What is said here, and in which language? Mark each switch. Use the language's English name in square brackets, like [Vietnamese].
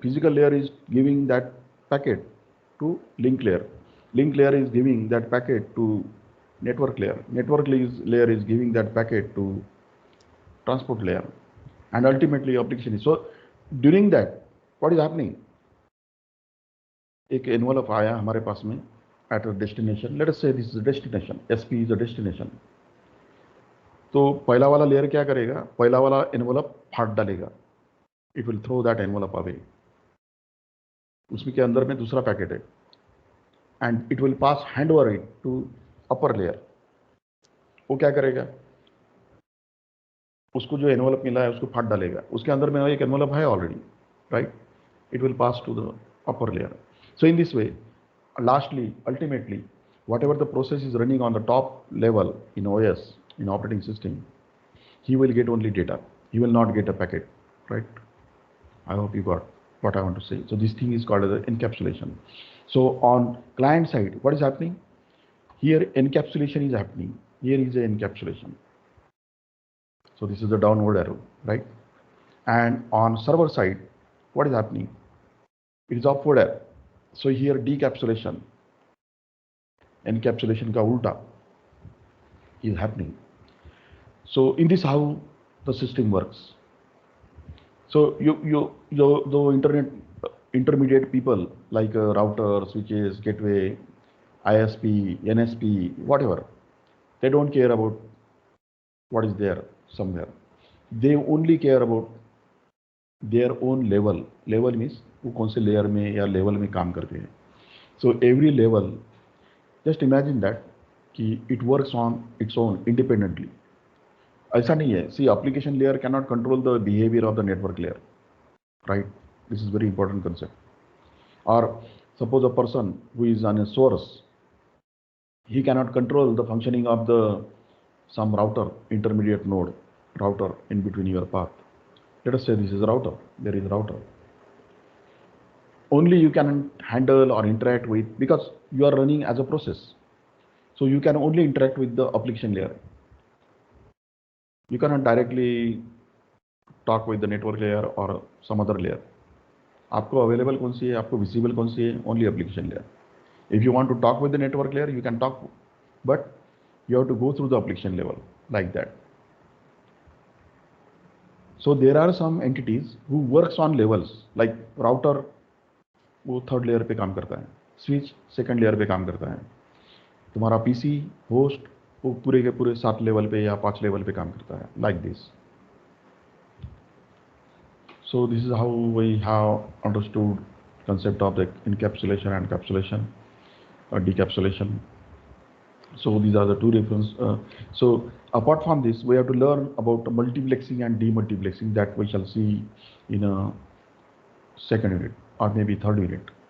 [English] Physical layer is giving that packet to link layer. Link layer is giving that packet to network layer. Network layer is giving that packet to transport layer, and ultimately application is. So during that, what is happening? [Hindi] एक envelope आया हमारे पास में at a destination. [English] Let us say this is a destination. SP is a destination. [Hindi] तो पहला वाला layer क्या करेगा? पहला वाला एनवलप फाड़ डालेगा. [English] It will throw that envelope away. उसमें के अंदर में दूसरा पैकेट है, and it will pass hand over it to upper layer. [Hindi] वो क्या करेगा? उसको जो एनवलप मिला है उसको फाड़ डालेगा. उसके अंदर में एक एनवलप है already, right? [English] It will pass to the upper layer. So in this way, lastly, ultimately, whatever the process is running on the top level in OS, in operating system, he will get only data. He will not get a packet, right? I hope you got what I want to say. So this thing is called as encapsulation. So on client side, what is happening? Here encapsulation is happening. Here is a encapsulation. So this is the downward arrow, right? And on server side, what is happening? It is upward arrow. So here decapsulation, encapsulation ka ulta is happening. So in this how the system works. So the intermediate people like router, switches, gateway, ISP, NSP, whatever, they don't care about what is there somewhere. They only care about their own level. [Hindi] Level means वो कौन से layer में या level में काम करते हैं. [English] So every level, just imagine that कि it works on its own independently. [Hindi] ऐसा नहीं है. [English] See, application layer cannot control the behavior of the network layer, right? This is very important concept. Or suppose a person who is on a source, he cannot control the functioning of the some router, intermediate node, router in between your path. Let us say this is a router. There is a router. Only you can handle or interact with, because you are running as a process. So you can only interact with the application layer. You cannot directly talk with the network layer or some other layer. [Hindi] आपको available कौन सी है, आपको visible कौन सी है? [English] Only application layer. If you want to talk with the network layer, you can talk, but you have to go through the application level like that. [Hindi] So there are some entities who works on levels, like router वो third layer पे काम करता है, switch second layer पे काम करता है, तुम्हारा पीसी होस्ट वो पूरे के पूरे 7 लेवल पे या 5 लेवल पे काम करता है, like this. [English] So this is how we have understood concept of the encapsulation and capsulation or decapsulation. So these are the two references. So apart from this, we have to learn about multiplexing and demultiplexing, that we shall see in a second unit or maybe third unit.